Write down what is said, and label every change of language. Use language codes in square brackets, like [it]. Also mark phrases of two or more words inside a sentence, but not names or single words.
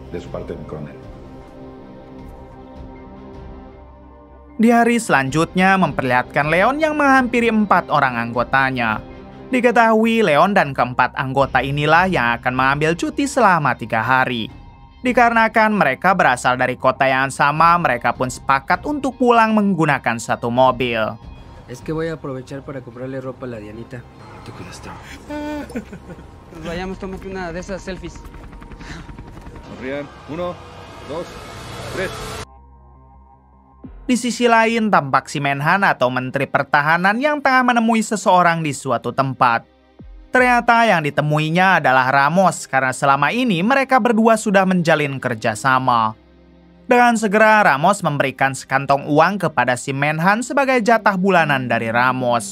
[id] Di hari selanjutnya memperlihatkan Leon yang menghampiri 4 orang anggotanya. Diketahui Leon dan keempat anggota inilah yang akan mengambil cuti selama 3 hari. Dikarenakan mereka berasal dari kota yang sama, mereka pun sepakat untuk pulang menggunakan 1 mobil. [es] Es que voy a aprovechar para comprarle ropa a la Dianita. Te cuidas, Tom. Vayamos, tómate una de esas selfies. Sonrían. 1, 2, 3. [id] Di sisi lain, tampak si Menhan atau Menteri Pertahanan yang tengah menemui seseorang di suatu tempat. Ternyata yang ditemuinya adalah Ramos karena selama ini mereka berdua sudah menjalin kerjasama. Dengan segera, Ramos memberikan sekantong uang kepada si Menhan sebagai jatah bulanan dari Ramos.